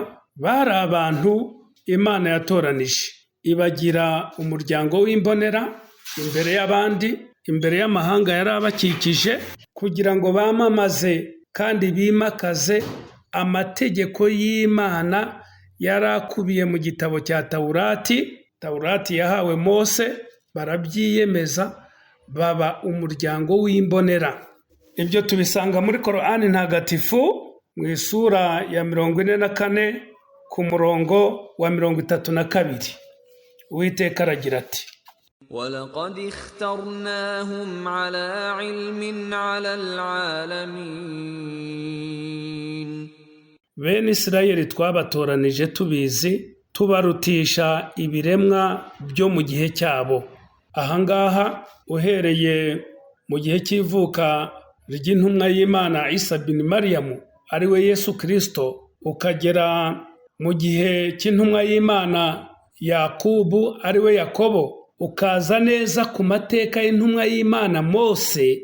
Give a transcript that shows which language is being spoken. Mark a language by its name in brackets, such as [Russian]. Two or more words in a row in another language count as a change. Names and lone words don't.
[Kinyarwanda] Bari abantu Imana yatoranije, ibagira umuryango w'imbonera imbere y'abandi, imbere y'amahanga yari abakikije, kugira ngo bamamaze kandi bimakaze amategeko y'Imana yari akubiye mu gitabo cya Tawurati yahawe Mose. Barabyiyemeza, baba umuryango w'imbonera. Ibyo tubisanga muri Korani ntagatifu mu isura ya 44 ku murongo wa 32. Uwiteka aragira ati: [Arabic] وَلَقَدِ اخْتَرْنَاهُمْ عَلَى عِلْمٍ عَلَى الْعَالَمِينَ. [Kinyarwanda] Bene Isirayeli twabatoranije tubizi, tubarutisha ibiremwa byo mu gihe cyabo. Ahangaha uhereye mu gihe cy'ivuka ry'intumwa y'Imana Isa bin Mariyamu ari we Yesu Kristo, ukagera mu gihe cy'intumwa y'Imana Yakubu ari we Yakobo, ukaza neza ku mateka y'intumwa y'Imana Mose.